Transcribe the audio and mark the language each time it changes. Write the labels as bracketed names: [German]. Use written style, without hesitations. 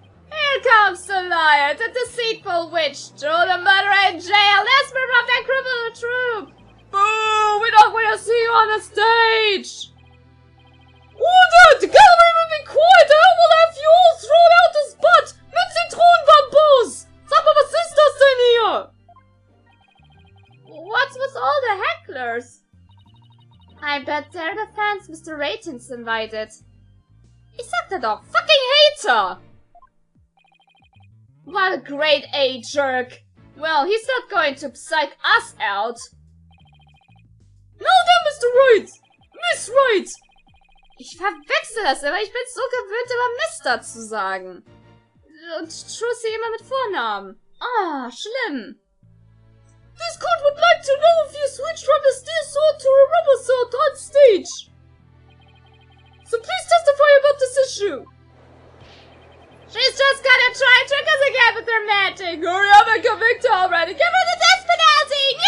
[English] Here comes the liar, the deceitful witch, throw the murderer in jail, let's move up that criminal troop! Boo! We don't want to see you on the stage! Order! The gallery will be quiet, or I will have you all thrown out the spot! [German] Mit Zitronenbambus! Sag mal, was ist das denn hier? [English] What's with all the hecklers? I bet they're the fans Mr. Ratings invited. [German] Ich sagte doch, [English] fucking hater! What a grade A jerk! Well, he's not going to psych us out. No, then, Mr. Wright! Miss Wright! [German] Ich verwechsel das immer, ich bin so gewöhnt, immer Mister zu sagen. Und Trucy immer mit Vornamen. Ah, schlimm. [English] This court would like to know if you switched from a steel sword to a rubber sword on stage. So please testify about this issue. She's just gonna try and trick us again with her magic. Hurry up and convict her already. Give her the death penalty.